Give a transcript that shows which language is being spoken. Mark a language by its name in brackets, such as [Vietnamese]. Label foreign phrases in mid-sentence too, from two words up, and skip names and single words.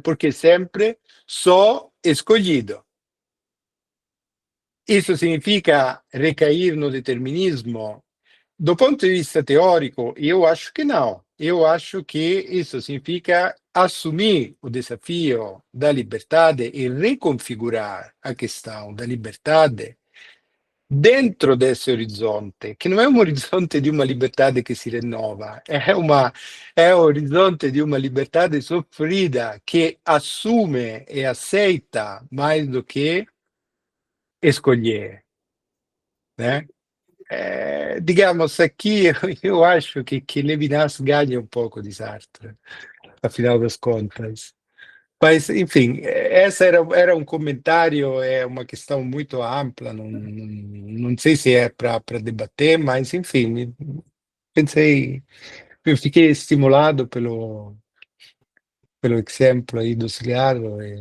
[Portuguese] Porque sempre sou escolhido. Isso significa recair no determinismo? Do ponto de vista teórico, eu acho que não. Eu acho que isso significa assumir o desafio da liberdade e reconfigurar a questão da liberdade dentro desse [Italian] orizzonte, che non è un orizzonte di una libertà che si rinnova, è un orizzonte di una libertà soffrida che assume [Portuguese] e aceita mais do que escolher, né? Digamos, aqui eu acho que Levinas ganha um pouco de Sartre, afinal das contas. Mas, enfim, essa era um comentário, é uma questão muito ampla, não sei se é para debater, mas, enfim, pensei, eu fiquei estimulado pelo exemplo aí do cigarro.